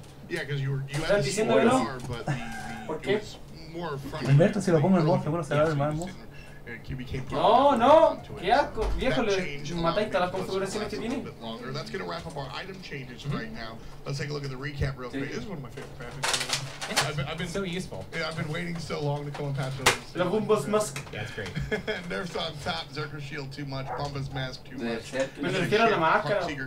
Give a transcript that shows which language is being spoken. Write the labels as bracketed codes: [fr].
[en] Yeah, because you had the CR, but it was more front. [es] Humberto, si lo pongo en modo seguro, se va a ver más hermoso. No, qué asco, viejo, le mataste a las configuraciones que tiene. [en] That's going to wrap up our item changes right now. Let's take a look at the recap real quick. This is one of my favorite patches. I've been so useful. Yeah, I've been waiting so long to come and patch those. La Bumba's Mask. Yeah, it's great. Nerfs on top, Zerker Shield too much, Bumba's Mask too much. Heartseeker